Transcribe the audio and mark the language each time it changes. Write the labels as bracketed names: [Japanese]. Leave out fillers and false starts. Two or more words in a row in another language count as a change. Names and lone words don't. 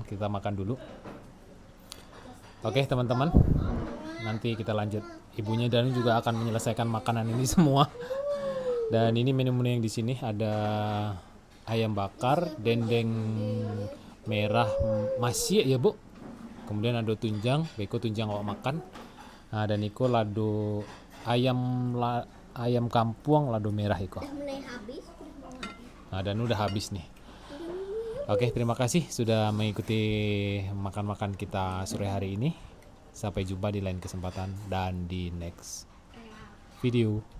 [Indonesian] Kita makan dulu. Oke, teman-teman. Nanti kita lanjut. Ibunya Danu juga akan menyelesaikan makanan ini semua. Dan ini menu-menu yang di sini ada ayam bakar, dendeng merah masih ya, Bu. Kemudian ada tunjang, [Minangkabau] beko tunjang awak makan. Nah, dan iko lado ayam kampung lado merah iko. [Indonesian] udah mulai habis. Nah, dan udah habis nih. Oke, terima kasih sudah mengikuti makan-makan kita sore hari ini. Sampai jumpa di lain kesempatan dan di [English] next video.